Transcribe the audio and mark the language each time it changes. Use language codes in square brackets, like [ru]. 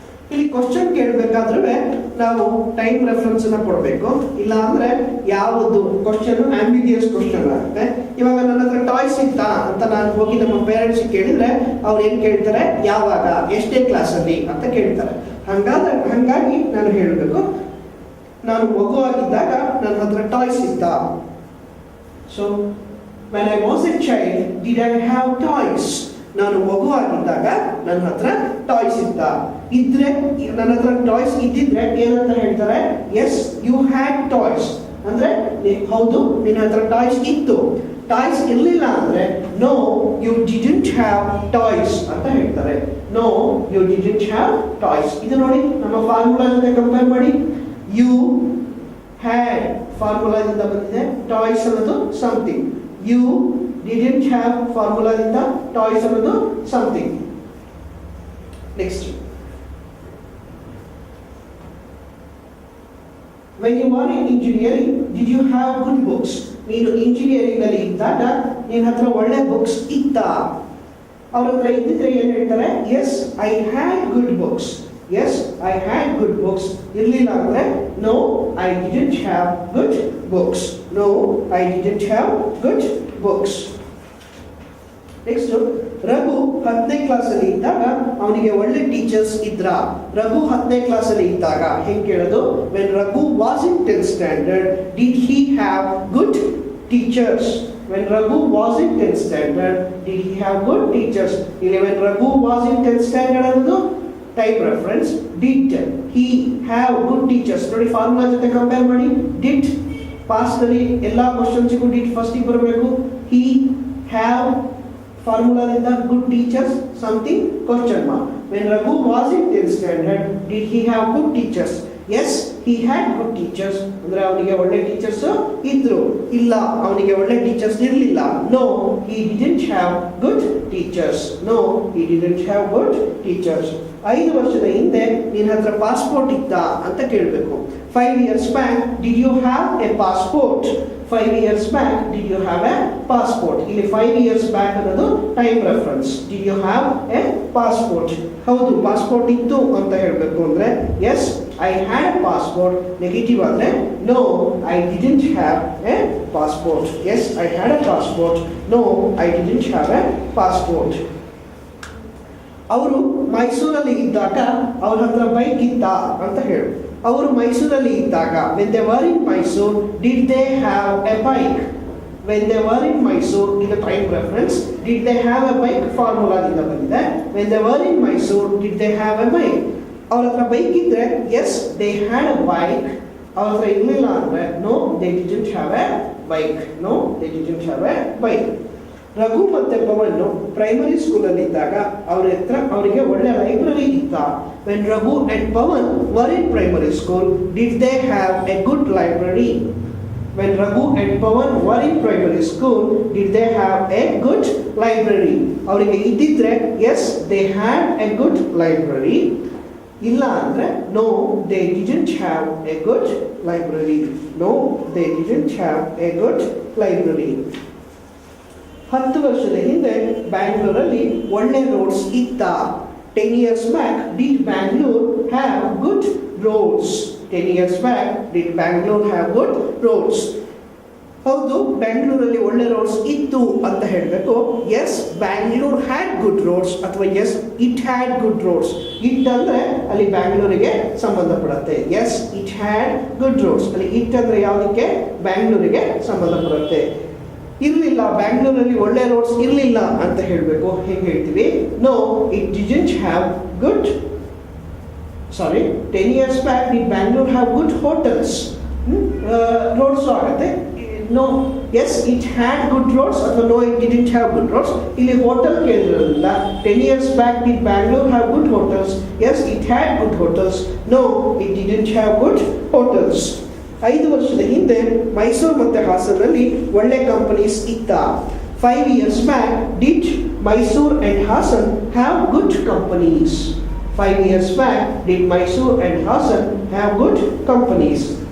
[kn] ಇಲ್ಲಿ ಕ್ವಶನ್ ಕೇಳಬೇಕಾದ್ರೆ ನಾವು time reference ಅನ್ನ ಕೊಡಬೇಕು, ಇಲ್ಲ ಅಂದ್ರೆ ಯಾವುದು ಕ್ವಶನ್ ಆಂಬಿಗಿಯಸ್ ಕ್ವಶನ್ ಆಗುತ್ತೆ. ಇವಾಗ ನನ್ನ ಹತ್ರ ಟಾಯ್ಸ್ ಇತ್ತಾ ಅಂತ ನಾನು ಹೋಗಿ ನಮ್ಮ ಪೇರೆಂಟ್ಸ್ ಕೇಳಿದ್ರೆ ಅವ್ರು ಏನ್ ಕೇಳ್ತಾರೆ, ಯಾವಾಗ, ಎಷ್ಟೇ ಕ್ಲಾಸ್ ಅಲ್ಲಿ ಅಂತ ಕೇಳ್ತಾರೆ. ಹಂಗಾಗಿ ನಾನು ಹೇಳಬೇಕು, ನಾನು ಮಗು ಆಗಿದ್ದಾಗ ನನ್ನ ಹತ್ರ ಟಾಯ್ಸ್ ಇತ್ತಾ. [en] So when I was a child, did I have toys? [kn] ನಾನು ಮಗು ಆಗಿದ್ದಾಗ ನನ್ನ ಹತ್ರ ಟಾಯ್ಸ್ ಇತ್ತ. ಇದ್ರೆ ನನ್ನ ಹತ್ರ ಟಾಯ್ಸ್ ಇದ್ದಿದ್ರೆ ಏನಂತ ಹೇಳ್ತಾರೆ, [en] yes you had toys [kn] ಅಂದ್ರೆ ಹೌದು ನಿನ್ನ ಹತ್ರ ಟಾಯ್ಸ್ ಇತ್ತು. ಟಾಯ್ಸ್ ಇರಲಿಲ್ಲ ಅಂದ್ರೆ [en] no you didn't have toys [kn] ಅಂತ ಹೇಳ್ತಾರೆ. [en] No you didn't have toys. [kn] ಇದು ನೋಡಿ ನಮ್ಮ ಫಾರ್ಮುಲಾ ಜೊತೆ ಕಂಪೇರ್ ಮಾಡಿ. ಯು ಹ್ಯಾಡ್ ಫಾರ್ಮುಲಾದಿಂದ ಬಂದಿದೆ, ಟಾಯ್ಸ್ ಅನ್ನೋದು something. You didn't have ಫಾರ್ಮುಲಾದಿಂದ toys ಅನ್ನೋದು something. [en] Next, when you were in engineering did you have good books? [kn] ನೀನು ಇಂಜಿನಿಯರಿಂಗ್ ಅಲ್ಲಿ ಇದ್ದಾಗ ನಿನ್ನ ಹತ್ರ ಒಳ್ಳೆ ಬುಕ್ಸ್ ಇತ್ತಾ? ಅವ್ರ ಹತ್ರ ಇದ್ದಿದ್ರೆ ಏನ್ ಹೇಳ್ತಾರೆ, [en] Yes I had good books. Yes I had good books. [kn] ಇರ್ಲಿಲ್ಲ ಅಂದ್ರೆ [en] No I didn't have good books. No I didn't have good books. [kn] Next, Raghu 10ನೇ class ಅಲ್ಲಿ ಇದ್ದಾಗ ಅವನಿಗೆ ಒಳ್ಳೆ ಟೀಚರ್ಸ್ ಇದ್ರ? ರಘು 10ನೇ ಕ್ಲಾಸ್ ಅಲ್ಲಿ ಇದ್ದಾಗ ಹೆಂಗ್ ಕೇಳೋದು, [en] when Raghu was in 10th standard did he have good teachers? When Raghu was in 10th standard did he have good teachers? [kn] ಇಲ್ಲಿ [en] when Raghu was in 10th standard [kn] ಅನ್ನೋದು type reference. [en] did he have good teachers [kn] ನೋಡಿ formula ಜೊತೆ compare ಮಾಡಿ. did past ನಲ್ಲಿ ಎಲ್ಲಾ ಕ್ವೆಶ್ಚನ್ಸ್ಗೂ did first ಬರಬೇಕು. [en] he have ಫಾರ್ಮುಲಾದಿಂದ good teachers something question mark. when Raghu was in 10th standard did he have good teachers? yes he had good teachers [kn] ಅಂದ್ರೆ ಅವನಿಗೆ ಒಳ್ಳೆ teachers ಇದ್ರು. ಇಲ್ಲ ಅವನಿಗೆ ಒಳ್ಳೆ ಟೀಚರ್ಸ್ ಇರಲಿಲ್ಲ. [en] no he didn't have good teachers. no he didn't have good teachers. [kn] 5 ವರ್ಷದ ಹಿಂದೆ ನಿನ್ನ ಹತ್ರ ಪಾಸ್ಪೋರ್ಟ್ ಇತ್ತಾ ಅಂತ ಕೇಳಬೇಕು. [en] 5 years back did you have a passport? 5 years back did you have a passport? [kn] ಇಲ್ಲಿ [en] 5 years back [kn] ಅನ್ನೋದು time reference. [en] did you have a passport? [kn] ಹೌದು ಪಾಸ್ಪೋರ್ಟ್ ಇತ್ತು ಅಂತ ಹೇಳಬೇಕು ಅಂದ್ರೆ [en] Yes I had a passport. [kn] Negative ಆದ್ರೆ [en] No I didn't have a passport. Yes I had a passport. No I didn't have a passport. [kn] ಅವರು ಮೈಸೂರಲ್ಲಿ ಇದ್ದಾಗ ಅವ್ರ ಹತ್ರ ಬೈಕ್ ಇತ್ತ ಅಂತ ಹೇಳು. ಅವರು ಮೈಸೂರಲ್ಲಿ ಇದ್ದಾಗ [en] when they were in Mysore did they have a bike? when they were in Mysore in the time reference did they have a bike [kn] ಫಾರ್ಮುಲಾದಿಂದ ಬಂದಿದೆ. [en] when they were in Mysore did they have a bike? [kn] ಅವ್ರ ಹತ್ರ bike ಇದ್ರೆ [en] yes they had a bike. [kn] ಅವ್ರ ಹತ್ರ ಇರಲಿಲ್ಲ ಅಂದ್ರೆ [en] no they didn't have a bike. no they didn't have a bike. [kn] Raghu ಮತ್ತೆ Pavan primary school ಅಲ್ಲಿ ಇದ್ದಾಗ ಅವರಿಗೆ ಒಳ್ಳೆ ಲೈಬ್ರರಿ ಇತ್ತ? [en] when Raghu and Pawan were in primary school did they have a good library? when Raghu and Pawan were in primary school did they have a good library? [kn] ಅವರಿಗೆ ಇದ್ದಿದ್ರೆ [en] yes they had a good library. [kn] ಇಲ್ಲ ಅಂದ್ರೆ [en] no they didn't have a good library. no they didn't have a good library. [kn] 10 ವರ್ಷದ ಹಿಂದೆ ಬ್ಯಾಂಗ್ಳೂರಲ್ಲಿ ಒಳ್ಳೆ roads ಇತ್ತ? [en] 10 years back did Bangalore have good roads? 10 years back did Bangalore have good roads? [kn] ಹೌದು ಬ್ಯಾಂಗ್ಳೂರಲ್ಲಿ ಒಳ್ಳೆ ರೋಡ್ಸ್ ಇತ್ತು ಅಂತ ಹೇಳಬೇಕು. [en] yes Bangalore had good roads [kn] ಅಥವಾ [en] Yes it had good roads. [kn] It ಅಂದ್ರೆ ಅಲ್ಲಿ ಬ್ಯಾಂಗ್ಳೂರಿಗೆ ಸಂಬಂಧಪಡುತ್ತೆ. [en] Yes it had good roads. [kn] ಅಲ್ಲಿ ಇಟ್ ಅಂದ್ರೆ ಯಾವುದಕ್ಕೆ? ಬ್ಯಾಂಗ್ಳೂರಿಗೆ ಸಂಬಂಧಪಡುತ್ತೆ. ಇರಲಿಲ್ಲ ಬ್ಯಾಂಗ್ಳೂರಲ್ಲಿ ಒಳ್ಳೆ ರೋಡ್ಸ್ ಇರಲಿಲ್ಲ ಅಂತ ಹೇಳಬೇಕು. ಹೇಗೆ ಹೇಳ್ತೀವಿ? [en] No it didn't have good 10 years back did Bangalore have good hotels? [kn] Roads ಆಗುತ್ತೆ. [en] no yes it had good roads [kn] ಅಥವಾ [en] No it didn't have good roads. [kn] ಇಲ್ಲಿ hotel ಕೇಳಿರೋದ್ರಿಂದ [en] 10 years back did Bangalore have good hotels? Yes, it had good hotels. No, it didn't have good hotels. [kn] 5 ವರ್ಷದ ಹಿಂದೆ ಮೈಸೂರು ಮತ್ತು ಹಾಸನಲ್ಲಿ ಒಳ್ಳೆ companies ಇತ್ತ? [en] 5 years back did Mysore and Hassan have good companies? 5 years back did Mysore and Hassan have good companies?